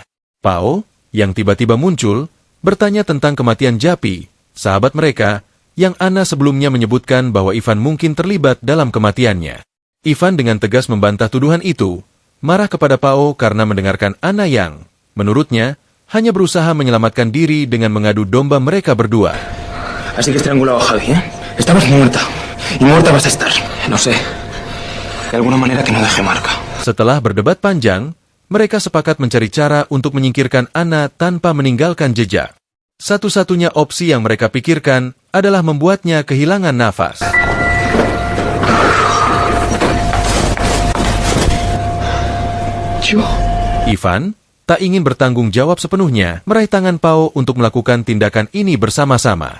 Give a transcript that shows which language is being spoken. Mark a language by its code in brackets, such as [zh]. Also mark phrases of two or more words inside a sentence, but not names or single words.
[id] Pao, yang tiba-tiba muncul, bertanya tentang kematian Japi, sahabat mereka, yang Anna sebelumnya menyebutkan bahwa Ivan mungkin terlibat dalam kematiannya. Ivan dengan tegas membantah tuduhan itu, marah kepada Pao karena mendengarkan Anna yang, menurutnya, hanya berusaha menyelamatkan diri dengan mengadu domba mereka berdua. [es] Así que estrangulado a Javi, ¿eh? Estabas muerta. Y muerta vas a estar. No sé. De alguna manera que no deje marca. [id] Setelah berdebat panjang, mereka sepakat mencari cara untuk menyingkirkan Anna tanpa meninggalkan jejak. Satu-satunya opsi yang mereka pikirkan adalah membuatnya kehilangan nafas. Ivan tak ingin bertanggung jawab sepenuhnya, meraih tangan Pao untuk melakukan tindakan ini bersama-sama.